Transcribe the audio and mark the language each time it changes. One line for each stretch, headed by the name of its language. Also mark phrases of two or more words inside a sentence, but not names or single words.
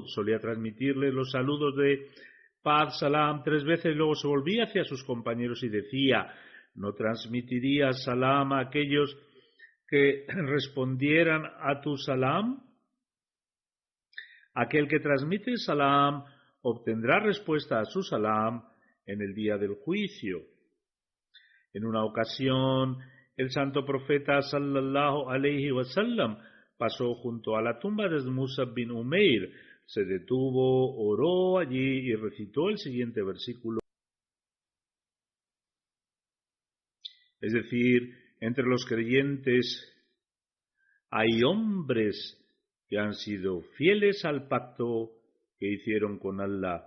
Spanish: Solía transmitirles los saludos de paz, salam, 3 veces, luego se volvía hacia sus compañeros y decía: ¿no transmitirías salam a aquellos que respondieran a tu salam? Aquel que transmite salam obtendrá respuesta a su salam en el día del juicio. En una ocasión, el santo profeta
Arabic: صلى الله عليه وسلم
Spanish: pasó junto a la tumba de Musab bin Umair, se detuvo, oró allí y recitó el siguiente versículo. Es decir, entre los creyentes hay hombres que han sido fieles al pacto que hicieron con Allah.